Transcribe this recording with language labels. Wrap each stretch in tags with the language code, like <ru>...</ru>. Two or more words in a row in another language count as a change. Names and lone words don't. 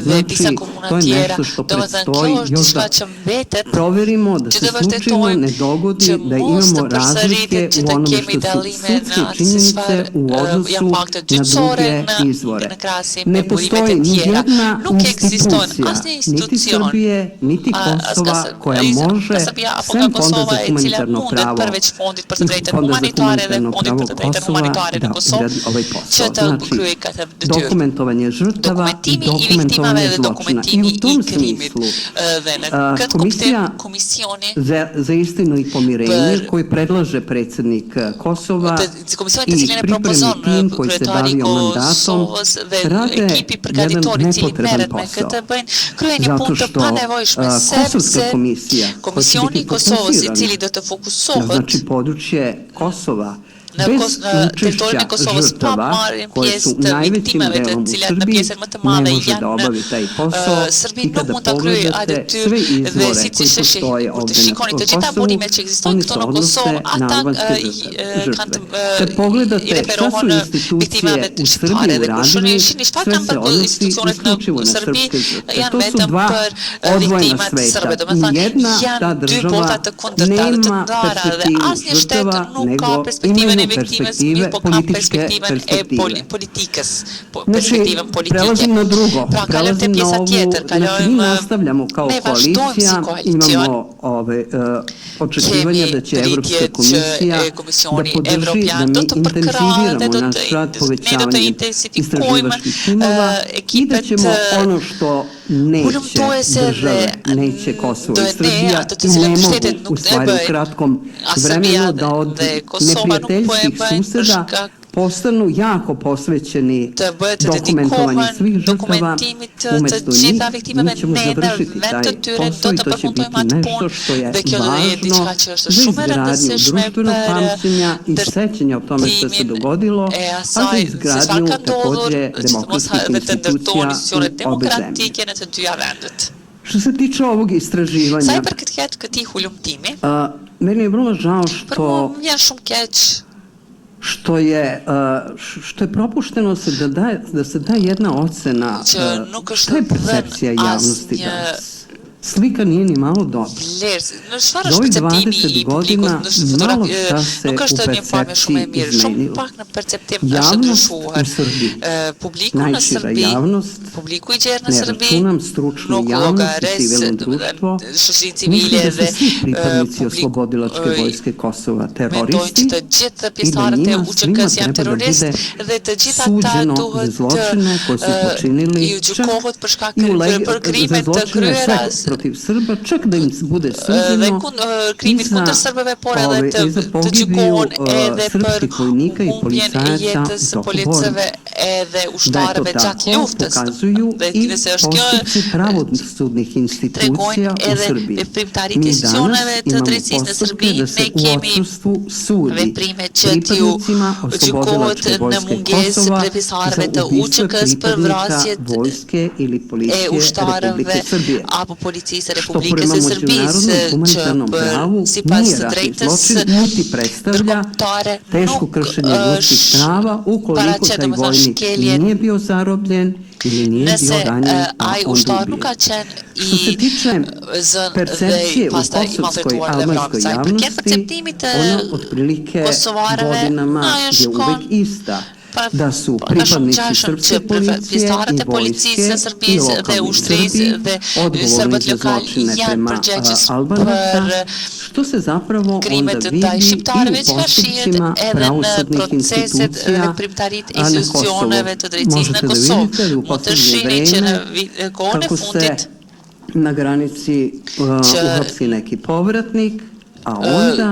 <sr>Znači, to je nešto što predstoji još da proverimo, da se slučajno ne dogodi da imamo razlike u onome što su sudske činjenice u odnosu na druge izvore. Ne postoji ni jedna institucija, niti Srbije, niti Kosova koja može 100%</sr> <sq>Kosova e cila mundet përveç fondit për të drejtën humanitare dhe fondit për të drejtën humanitare në Kosovë që të kryej këtë detyrë.</sq> <sr>Dokumentovanje žrtava i</sr> <sq>Dokumentimi i viktimave</sq> <sr>dokumentovanje</sr> <sq>dhe</sq> <sr>zločina. I</sr> <sq>dokumentimi</sq> <sr>u tom</sr> <sq>i krimit.</sq> <sr>smislu</sr> <sq>Dhe në këtë kuptim komisioni</sq> <sr>za istinu i pomirenje koji predlaže predsjednik Kosova</sr> <sq>Komisioni i të cilin e propozon</sq> <sr>pripremni tim koji se</sr> <sq>kryetari i</sq> <sr>bavio mandatom</sr> <sq>Kosovës dhe</sq> <sr>rade</sr> <sq>ekipi</sq> <sr>jedan</sr> <sq>përgatitori i cili</sq> <sr>nepotreban</sr> <sq>merret me</sq> <sr>posao.</sr> <sq>këtë bëjnë kryen një</sq> <sr>Zato</sr> <sq>punë të</sq> <sr>što</sr> <sq>panevojshme</sq> <sr>Kosovska</sr> <sq>sepse</sq> <sr>komisija koja će</sr> <sq>Komisioni</sq> <sr>biti</sr> <sq>i Kosovës i cili</sq> <sr>fokusirana</sr> <sq>do të fokusohet</sq> <sr>znači područje Kosova</sr> <sq>në</sq> <sr>bez</sr> <sq>territorin e</sq> <sr>učešća</sr> <sq>Kosovës pa</sq> <sr>žrtava</sr> <sq>marrjen</sq> <sr>koje</sr> <sq>pjesë</sq> <sr>su</sr> <sq>të</sq> <sr>najvećim</sr> <sq>viktimave të</sq> <sr>delom u</sr> <sq>cilat në</sq> <sr>Srbiji</sr> <sq>pjesën më të</sq> <sr>ne</sr> <sq>madhe</sq> <sr>može da</sr> <sq>janë</sq> <sr>obavi taj posao Srbi i</sr> <sq>nuk</sq> <sr>kada</sr> <sq>mund ta kryejë atë</sq> <sr>pogledate</sr> <sq>detyrë</sq> <sr>sve</sr> <sq>dhe</sq> <sr>izvore</sr> <sq>siç</sq> <sr>koji</sr> <sq>ishte</sq> <sr>postoje</sr> <sq>kur të</sq> <sr>ovdje</sr> <sq>shikoni</sq> <sr>na</sr> <sq>të gjitha</sq> <sr>Kosovu,</sr> <sq>burimet që ekzistojnë</sq> <sr>oni</sr> <sq>këtu</sq> <sr>se</sr> <sq>në Kosovë,</sq> <sr>odnose na</sr> <sq>ata</sq> <sr>albanske</sr> <sq>kanë</sq> <sr>žrtve.</sr> <sq>të</sq> <sr>Kad pogledate šta su</sr> <sq>referohen</sq> <sr>institucije</sr> <sq>viktimave</sq> <sr>u</sr> <sq>shqiptare</sq> <sr>Srbiji</sr> <sq>dhe kur</sq> <sr>uradili,</sr> <sq>shihni šta</sq> <sr>sve</sr> <sq>kanë</sq> <sr>se</sr> <sq>bërë</sq> <sr>odnosi</sr> <sq>institucionet</sq> <sr>isključivo</sr> <sq>në</sq> <sr>na</sr> <sq>Serbi</sq> <sr>srpske žrtve.</sr> <sq>janë</sq> <sr>To su</sr> <sq>vetëm</sq> <sr>dva</sr> <sq>për</sq> <sr>odvojena</sr> <sq>viktimat serbe,</sq> <sr>sveta.</sr> <sq>domethënë</sq> <sr>Nijedna ta</sr> <sq>janë dy</sq> <sr>država</sr> <sq>bota të kundërta dhe të</sq> <sr>nema</sr> <sq>ndara dhe</sq> <sr>perspektivu</sr> <sq>asnjë shtet</sq> <sr>žrtava,</sr> <sq>nuk ka</sq> <sr>nego</sr> <sq>perspektivën e</sq> <sr>imaju</sr> <sq>viktimës,</sq> <sr>perspektive</sr> <sq>mirë po ka</sq> <sr>političke</sr> <sq>perspektivën e</sq> <sr>perspektive.</sr> <sq>politikës,</sq> <sr>Znači,</sr> <sq>perspektivën politike.</sq> <sr>prelazim na drugo,</sr> <sq>Pra, kalojmë te</sq> <sr>prelazim na</sr> <sq>pjesa</sq> <sr>ovu,</sr> <sq>tjetër,</sq> <sr>znači mi</sr> <sq>kalojmë</sq> <sr>nastavljamo kao</sr> <sq>ne vazhdojmë si</sq> <sr>koalicija,</sr> <sq>koalicion.</sq> <sr>imamo očekivanja da će Evropska komisija da</sr> <sq>Komisioni</sq> <sr>podrži da</sr> <sq>Evropian</sq> <sr>mi</sr> <sq>do të përkrahë dhe</sq> <sr>intenziviramo</sr> <sq>do</sq> <sr>naš</sr> <sq>të</sq> <sr>rad</sr> <sq>ne do të</sq> <sr>povećavanjem</sr> <sq>intensifikojmë</sq> <sr>istraživačkih timova i da</sr> <sq>ekipet</sq> <sr>ćemo ono što neće</sr> <sq>hulumtuese</sq> <sr>države,</sr> <sq>dhe</sq> <sr>neće Kosovo</sr> <sq>do</sq> <sr>i</sr> <sq>ne</sq> <sr>Srbija</sr> <sq>ato të</sq> <sr>i ne</sr> <sq>cilat</sq> <sr>mogu</sr> <sq>shtetet</sq> <sr>u</sr> <sq>nuk ne</sq> <sr>stvari u</sr> <sq>bëjnë</sq> <sr>kratkom</sr> <sq>a Serbia</sq> <sr>vremenu da od</sr> <sq>dhe Kosova nuk po e</sq> <sr>neprijateljskih</sr> <sq>bëjnë për</sq> <sr>suseda</sr> <sq>shkak</sq> <sr>postanu jako posvećeni</sr> <sq>të bëhet të</sq> <sr>dokumentovanju</sr> <sq>dedikohen</sq> <sr>svih žrtava,</sr> <sq>dokumentimit të</sq> <sr>umesto</sr> <sq>gjitha</sq> <sr>njih</sr> <sq>viktimeve</sq> <sr>mi ćemo</sr> <sq>ne në</sq> <sr>završiti</sr> <sq>vend</sq> <sr>taj</sr> <sq>të tyre do</sq> <sr>posao i</sr> <sq>të</sq> <sr>to će</sr> <sq>përfundojmë</sq> <sr>biti</sr> <sq>atë</sq> <sr>nešto</sr> <sq>punë</sq> <sr>što je</sr> <sq>dhe kjo do jetë</sq> <sr>važno</sr> <sq>diçka që është</sq> <sr>za</sr> <sq>shumë e</sq> <sr>izgradnju</sr> <sq>rëndësishme</sq> <sr>društvenog</sr> <sq>për</sq> <sr>pamćenja i sećanja o tome što se dogodilo,</sr> <sq>e</sq> <sr>a za</sr> <sq>asaj se</sq> <sr>izgradnju</sr> <sq>çfarë ka ndodhur,</sq> <sr>takođe</sr> <sq>që mos</sq> <sr>demokratskih</sr> <sq>dhe të ndërtojnë</sq> <sr>institucija</sr> <sq>institucionet</sq> <sr>u obe zemlje.</sr> <sq>demokratike në të dyja vendet.</sq> <sr>Što se tiče ovog</sr> <sq>Sa i</sq> <sr>istraživanja,</sr> <sq>përket këtij hulumtimi,</sq> <sr>meni je vrlo žao</sr> <sq>për mua</sq> <sr>što</sr> <sq>më vjen shumë keq</sq> <sr>što je propušteno da se da jedna ocena šta je percepcija javnosti danas. Slika nije ni malo dobra.</sr> <sq>Në çfarë</sq> <sr>Za</sr> <sq>është</sq> <sr>ovih</sr> <sq>perceptimi</sq> <sr>20</sr> <sq>i</sq> <sr>godina</sr> <sq>publikut,</sq> <sr>malo šta se</sr> <sq>nuk</sq> <sr>u</sr> <sq>është një pamje shumë e</sq> <sr>percepciji</sr> <sq>mirë, shumë</sq> <sr>izmenilo.</sr> <sq>pak në perceptim është</sq> <sr>Javnost</sr> <sq>ndryshuar.</sq> <sr>u Srbiji,</sr> <sq>Publiku në</sq> <sr>najšira</sr> <sq>Serbi,</sq> <sr>javnost,</sr> <sq>publiku i gjerë në</sq> <sr>ne</sr> <sq>Serbi,</sq> <sr>računam stručnu</sr> <sq>nuk</sq> <sr>javnost i</sr> <sq>llogares</sq> <sr>civilno društvo,</sr> <sq>shoqëri</sq> <sr>misli</sr> <sq>civile</sq> <sr>da su</sr> <sq>dhe</sq> <sr>svi pripadnici</sr> <sq>publiku</sq> <sr>oslobodilačke vojske Kosova</sr> <sq>mendojnë</sq> <sr>teroristi</sr> <sq>që të gjithë</sq> <sr>i da</sr> <sq>pjesëtarët e</sq> <sr>njima</sr> <sq>UÇK-s</sq> <sr>svima</sr> <sq>janë</sq> <sr>treba da</sr> <sq>terroristë</sq> <sr>bude</sr> <sq>dhe të gjithë ata</sq> <sr>suđeno za</sr> <sq>duhet</sq> <sr>zločine koje su počinili</sr> <sq>i gjykohet për shkak</sq> <sr>i</sr> <sq>për krimet</sq> <sr>za</sr> <sq>të</sq> <sr>zločine</sr> <sq>kryera</sq> <sr>sve protiv Srba, čak da im bude</sr> <sq>dhe</sq> <sr>suđeno</sr> <sq>krimit kundër serbëve, por edhe të gjykohen edhe për</sq> <sr>srpskih vojnika i</sr> <sq>humbjen e</sq> <sr>policajaca</sr> <sq>jetës</sq> <sr>u toku</sr> <sq>policëve</sq> <sr>borbe.</sr> <sq>edhe</sq> <sr>Da je to</sr> <sq>ushtarëve gjatë</sq> <sr>tako</sr> <sq>luftës.</sq> <sr>pokazuju</sr> <sq>Dhe</sq> <sr>i</sr> <sq>nëse është kjo</sq> <sr>postupci pravosudnih institucija</sr> <sq>tregojnë</sq> <sr>u</sr> <sq>edhe</sq> <sr>Srbiji.</sr> <sq>veprimtaritë</sq> <sr>Mi</sr> <sq>e</sq> <sr>danas</sr> <sq>institucioneve të</sq> <sr>imamo</sr> <sq>drejtësisë në Serbi,</sq> <sr>postupke da se</sr> <sq>ne</sq> <sr>u</sr> <sq>kemi</sq> <sr>odsustvu sudi</sr> <sq>veprime që t'ju</sq> <sr>pripadnicima</sr> <sq>gjykohet</sq> <sr>oslobodilačke</sr> <sq>në</sq> <sr>vojske</sr> <sq>mungesë</sq> <sr>Kosova</sr> <sq>pjesëtarëve</sq> <sr>za</sr> <sq>të</sq> <sr>ubistvo</sr> <sq>UÇK-s për</sq> <sr>pripadnika</sr> <sq>vrasjet</sq> <sr>vojske ili</sr> <sq>e</sq> <sr>policije</sr> <sq>ushtarëve</sq> <sr>Republike Srbije.</sr> <sq>apo policisë e</sq> <sr>Što</sr> <sq>Republikës</sq> <sr>prema</sr> <sq>e Serbisë</sq> <sr>međunarodnom</sr> <sq>që</sq> <sr>humanitarnom pravu</sr> <sq>sipas</sq> <sr>nije ratni</sr> <sq>drejtës</sq> <sr>zločin niti predstavlja</sr> <sq>ndërkombëtare</sq> <sr>teško</sr> <sq>nuk</sq> <sr>kršenje ljudskih prava ukoliko</sr> <sq>paraqet</sq> <sr>taj</sr> <sq>domethënë</sq> <sr>vojnik</sr> <sq>shkeljen</sq> <sr>nije bio zarobljen ili nije bio</sr> <sq>nëse</sq> <sr>ranjen, a</sr> <sq>ai</sq> <sr>onda</sr> <sq>ushtar nuk</sq> <sr>ubijen.</sr> <sq>ka qenë</sq> <sr>Što se</sr> <sq>i</sq> <sr>tiče</sr> <sq>zënë</sq> <sr>percepcije</sr> <sq>dhe</sq> <sr>u</sr> <sq>pastaj i</sq> <sr>kosovskoj</sr> <sq>maltretuar dhe vrarë.</sq> <sr>albanskoj</sr> <sq>Sa i përket</sq> <sr>javnosti,</sr> <sq>perceptimit të</sq> <sr>ona otprilike</sr> <sq>kosovarëve,</sq> <sr>godinama</sr> <sq>ajo</sq> <sr>je</sr> <sq>shkon</sq> <sr>uvek ista. Da su</sr> <sq>ka shumë</sq> <sr>pripadnici</sr> <sq>gjashëm</sq> <sr>srpske</sr> <sq>që</sq> <sr>policije</sr> <sq>pjesëtarët</sq> <sr>i</sr> <sq>e policisë</sq> <sr>vojske</sr> <sq>së</sq> <sr>i</sr> <sq>Serbisë dhe</sq> <sr>lokalni</sr> <sq>ushtrisë</sq> <sr>Srbi</sr> <sq>dhe</sq> <sr>odgovorni</sr> <sq>serbët</sq> <sr>za</sr> <sq>lokal</sq> <sr>zločine</sr> <sq>janë</sq> <sr>prema</sr> <sq>përgjegjës</sq> <sr>Albanaca,</sr> <sq>për</sq> <sr>što se zapravo onda</sr> <sq>krimet</sq> <sr>vidi</sr> <sq>ndaj</sq> <sr>i</sr> <sq>shqiptarëve</sq> <sr>u</sr> <sq>që ka shihet</sq> <sr>postupcima</sr> <sq>edhe në</sq> <sr>pravosudnih</sr> <sq>proceset</sq> <sr>institucija</sr> <sq>veprimtaritë e</sq> <sr>a na</sr> <sq>institucioneve të</sq> <sr>Kosovu.</sr> <sq>drejtësisë në</sq> <sr>Možete da</sr> <sq>Kosovë.</sq> <sr>vidite da u</sr> <sq>Mund të</sq> <sr>poslednje</sr> <sq>shihni që në</sq> <sr>vreme</sr> <sq>kohën e</sq> <sr>kako</sr> <sq>fundit</sq> <sr>se na granici uhapsi neki povratnik, a onda</sr>